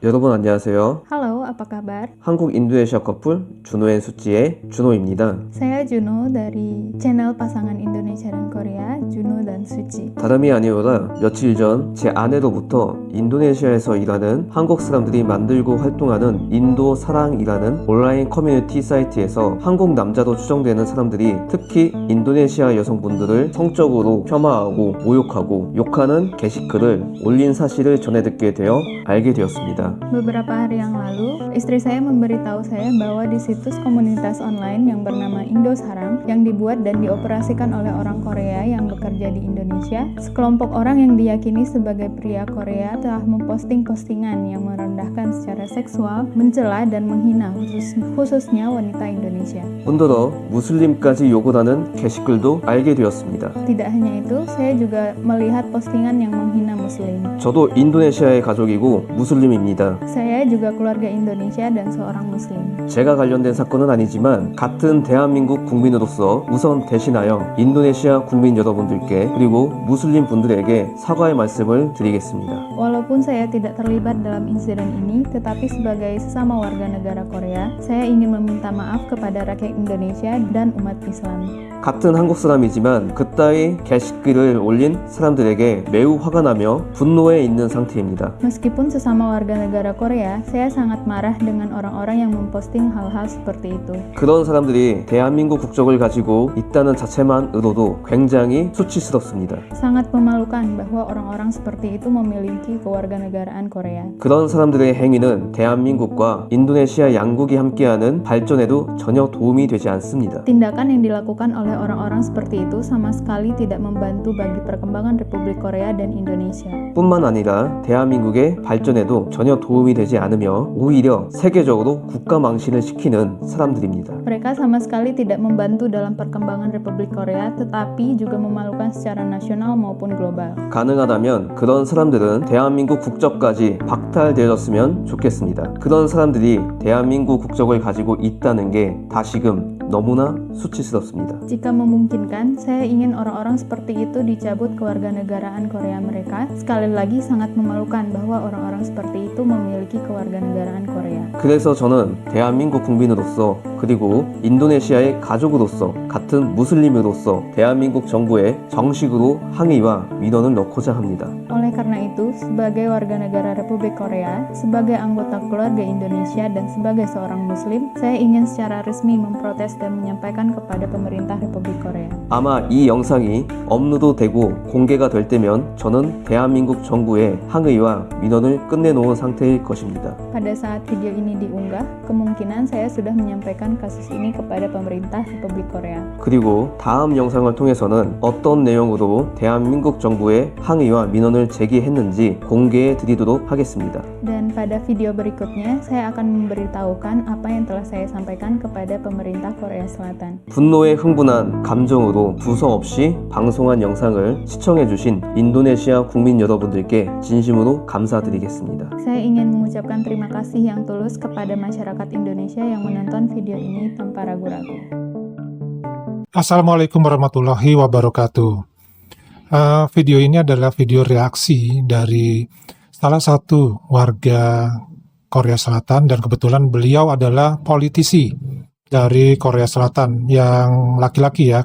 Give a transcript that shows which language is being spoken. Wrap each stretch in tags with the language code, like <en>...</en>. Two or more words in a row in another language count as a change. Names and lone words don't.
<ko>여러분 안녕하세요.</ko> <id>Halo, apa kabar?</id> <ko>한국 인도네시아 커플 준호 앤 수지의 준호입니다.</ko> <id>Saya Juno dari channel pasangan Indonesia dan Korea, Juno dan Suci.</id> <ko>다름이 아니오라 며칠 전 제 아내로부터 인도네시아에서 일하는 한국 사람들이 만들고 활동하는 인도 사랑이라는 온라인 커뮤니티 사이트에서 한국 남자로 추정되는 사람들이 특히 인도네시아 여성분들을 성적으로 폄하하고 모욕하고 욕하는 게시글을 올린 사실을 전해 듣게 되어 알게 되었습니다.</ko> <id>Beberapa hari yang lalu, istri saya memberitahu saya bahwa di situs komunitas online yang bernama Indo Sarang yang dibuat dan dioperasikan oleh orang Korea yang bekerja di Indonesia, sekelompok orang yang diyakini sebagai pria Korea telah memposting postingan yang merendahkan secara seksual, mencela dan menghina khususnya wanita Indonesia.</id> <ko>혼더러 무슬림까지 욕을 하는 게시글도 알게 되었습니다.</ko> <id>Tidak hanya itu, saya juga melihat postingan yang menghina Muslim.</id> <ko>저도 인도네시아의 가족이고 무슬림입니다.</ko> <id>Saya juga keluarga Indonesia dan seorang Muslim.</id> <ko>제가 관련된 사건은 아니지만 같은 대한민국 국민으로서 우선 대신하여 인도네시아 국민 여러분들께 그리고 무슬림 분들에게 사과의 말씀을 드리겠습니다.</ko> <id>Walaupun saya tidak terlibat dalam insiden ini, tetapi sebagai sesama warga negara Korea, saya ingin meminta maaf kepada rakyat Indonesia dan umat Islam.</id> <ko>같은 한국 사람이지만 그따위 게시글을 올린 사람들에게 매우 화가 나며 분노에 있는 상태입니다.</ko> <id>Meskipun sesama warga negara Korea, saya sangat marah dengan orang-orang yang memposting hal-hal seperti itu.</id> <ko>그런 사람들이 대한민국 국적을 가지고 있다는 자체만으로도 굉장히 수치스럽습니다.</ko> <id>Sangat memalukan bahwa orang-orang seperti itu memiliki kewarganegaraan Korea.</id> <ko>그런 사람들의 행위는 대한민국과 인도네시아 양국이 함께하는 발전에도 전혀 도움이 되지 않습니다.</ko> <id>Tindakan yang dilakukan oleh orang-orang seperti itu sama sekali tidak membantu bagi perkembangan Republik Korea dan Indonesia.</id> <ko>뿐만 아니라 대한민국의 발전에도 전혀 도움이 되지 않으며 오히려 세계적으로 국가 망신을 시키는 사람들입니다.</ko> <id>Mereka sama sekali tidak membantu dalam perkembangan Republik Korea, tetapi juga memalukan secara nasional maupun global.</id> <ko>가능하다면 그런 사람들은 대한민국 국적까지 박탈되었으면 좋겠습니다. 그런 사람들이 대한민국 국적을 가지고 있다는 게 다시금 너무나 수치스럽습니다.</ko> <id>Jika memungkinkan, saya ingin orang-orang seperti itu dicabut kewarganegaraan Korea mereka. Sekali lagi sangat memalukan bahwa orang-orang seperti itu memiliki kewarganegaraan Korea.</id> <ko>그래서 저는 대한민국 국민으로서 그리고 인도네시아의 가족으로서 같은 무슬림으로서 대한민국 정부에 정식으로 항의와 민원을 넣고자 합니다.</ko> <id>Oleh karena itu, sebagai warga negara Republik Korea, sebagai anggota keluarga Indonesia dan sebagai seorang muslim, saya ingin secara resmi memprotes dan menyampaikan kepada pemerintah Republik Korea.</id> <ko>아마 이 영상이 업로드되고 공개가 될 때면 저는 대한민국 정부에 항의와 민원을 끝내놓은 상태일 것입니다.</ko> <id>Pada saat video ini diunggah, kemungkinan saya sudah menyampaikan kasus ini kepada pemerintah Republik Korea.</id> <ko>그리고 다음 영상을 통해서는 어떤 내용으로 대한민국 정부에 항의와 민원을 제기했는지 공개해 드리도록 하겠습니다.</ko> <id>Dan pada video berikutnya, saya akan memberitahukan apa yang telah saya sampaikan kepada pemerintah Korea Selatan.</id> <ko>분노에 흥분한 감정으로 두서 없이 방송한 영상을 시청해주신 인도네시아 국민 여러분들께 진심으로 감사드리겠습니다.</ko> <id>Saya ingin mengucapkan terima kasih yang tulus kepada masyarakat Indonesia yang menonton video ini tanpa ragu-ragu.</id> <ar>السلام عليكم ورحمة الله وبركاته.</ar> <id>Video ini adalah video reaksi dari salah satu warga Korea Selatan dan kebetulan beliau adalah politisi dari Korea Selatan yang laki-laki ya.</id>